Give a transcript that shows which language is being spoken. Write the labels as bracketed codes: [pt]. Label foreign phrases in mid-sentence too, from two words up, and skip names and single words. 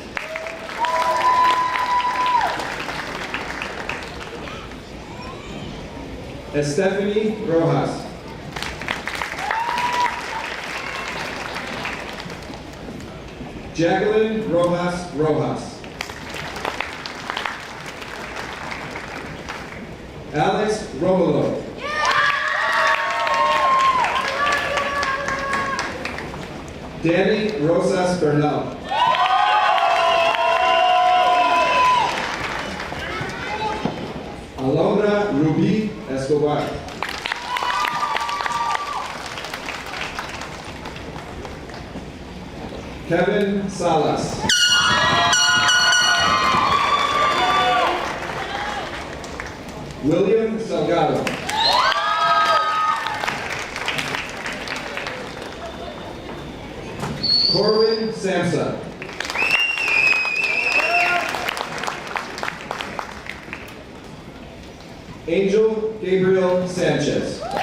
[es] Estefany Rojas. Jacqueline Rojas Rojas. Alex Romulo. Danny Rosas Bernal. Alondra Ruby Escobar. Kevin Salas. William Salgado. Corwin Samsa. Angel Gabriel Sanchez.